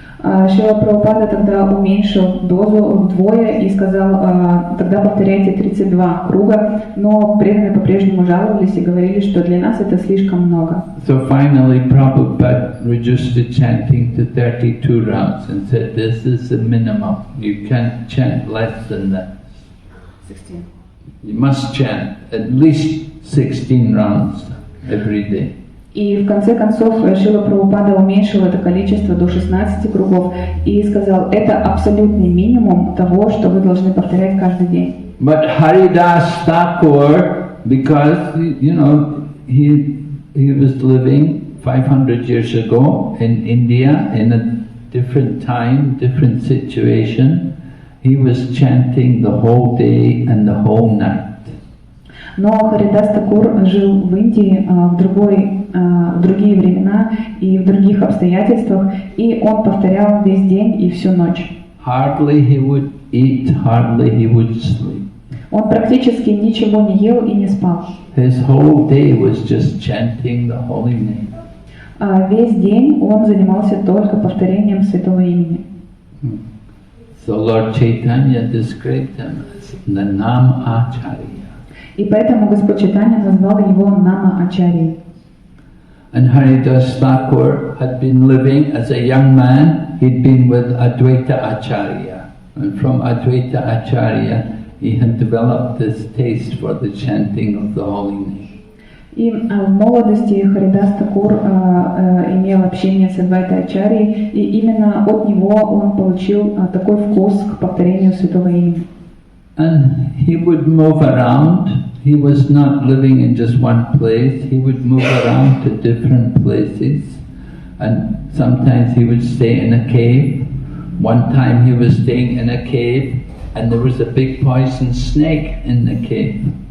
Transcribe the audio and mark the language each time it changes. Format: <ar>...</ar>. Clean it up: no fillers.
<ru>Шрила Прабхупада тогда уменьшил дозу вдвое и сказал, тогда повторяйте 32 круга, но преданные по-прежнему жаловались и говорили, что для нас это слишком много.</ru> <en>So finally Prabhupada reduced the chanting to 32 rounds and said, this is the minimum, you can't chant less than that. 16. You must chant at least 16 rounds every day.</en> <ru>И в конце концов Шрила Прабхупада уменьшил это количество до 16 кругов и сказал, это абсолютный минимум того, что вы должны повторять каждый день.</ru> <en>But Haridas Thakur, because you know he was living 500 years ago in India in a different time, different situation, he was chanting the whole day and the whole night.</en> <ru>Но Харидас Такур жил в Индии в другие времена и в других обстоятельствах, и он повторял весь день и всю ночь.</ru> <en>Hardly he would eat, hardly he would sleep.</en> <ru>Он практически ничего не ел и не спал.</ru> <en>His whole day was just chanting the holy name.</en> <ru>Весь день он занимался только повторением святого имени.</ru> <en>So Lord Chaitanya described him as the Nam Acharya.</en> <ru>И поэтому Господь Чайтанья назвал его Нама Ачарьей.</ru> <en>And Haridas Thakur had been living as a young man, he'd been with Advaita Acharya. And from Advaita Acharya, he had developed this taste for the chanting of the holy name.</en> <ru>И в молодости Харидас Такур имел общение с Адвайта Ачарьей, и именно от него он получил такой вкус к повторению святого имени.</ru> <en>And he would move around. He was not living in just one place. He would move around to different places. And sometimes he would stay in a cave. One time he was staying in a cave and there was a big poison snake in the cave.</en>